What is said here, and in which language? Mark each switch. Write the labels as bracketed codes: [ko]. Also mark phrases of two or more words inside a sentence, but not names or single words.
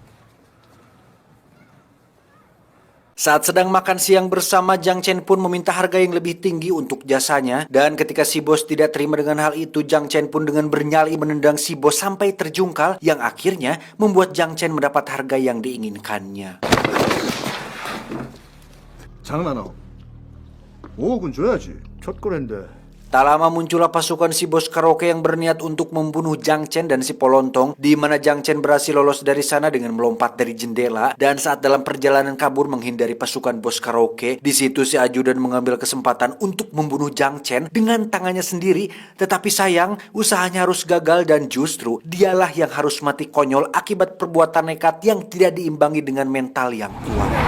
[id] Saat sedang makan siang bersama, Jang Chen pun meminta harga yang lebih tinggi untuk jasanya, dan ketika si bos tidak terima dengan hal itu, Jang Chen pun dengan bernyali menendang si bos sampai terjungkal, yang akhirnya membuat Jang Chen mendapat harga yang diinginkannya. [ko] 장난아. 5억은 줘야지. 첫 거랜데. [id] Tak lama muncullah pasukan si bos karaoke yang berniat untuk membunuh Jang Chen dan si Polontong, di mana Jang Chen berhasil lolos dari sana dengan melompat dari jendela, dan saat dalam perjalanan kabur menghindari pasukan bos karaoke, di situ si ajudan mengambil kesempatan untuk membunuh Jang Chen dengan tangannya sendiri, tetapi sayang usahanya harus gagal dan justru dialah yang harus mati konyol akibat perbuatan nekat yang tidak diimbangi dengan mental yang kuat.